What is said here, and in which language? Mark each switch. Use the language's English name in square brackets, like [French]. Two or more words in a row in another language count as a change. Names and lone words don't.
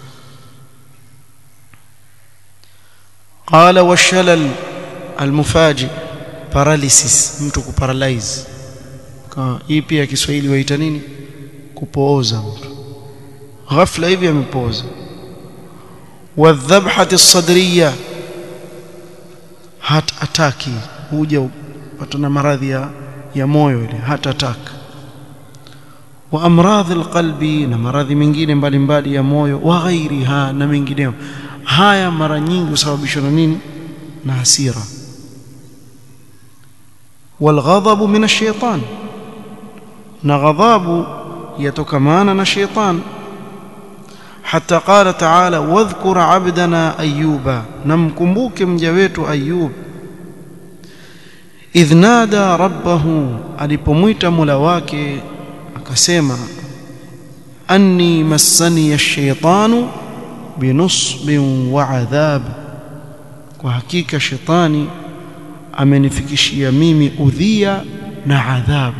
[Arabic] قال والشلل المفاجئ, paralysis, [Swahili] mtu kuparalyze. Hii pia Kiswahili waita nini? Kupooza mtu ghafla hivi amepooza. [Arabic] والذبحة الصدرية, [English] heart attack, [Swahili] huja upata na maradhi ya moyo ile [English] heart attack. [Arabic] وأمراض القلب, [Swahili] na maradhi mengine mbalimbali ya moyo, [Arabic] وغيرها, [Swahili] na mengineo. Haya mara nyingi husababishwa na nini? Na hasira. [Arabic] والغضب من الشيطان, [Swahili] na ghadhabu yatokamana na shaytan. [Arabic] حتى قال تعالى واذكر عبدنا أيوب [Swahili] namkumbuke mjawetu [Arabic] أيوب إذ نادى ربه [Swahili] alipomwita Mola wake akasema [Arabic] أني مسني الشيطان بنصب وعذاب, [Swahili] kwa hakika shetani amenifikishia mimi udhia na adhabu.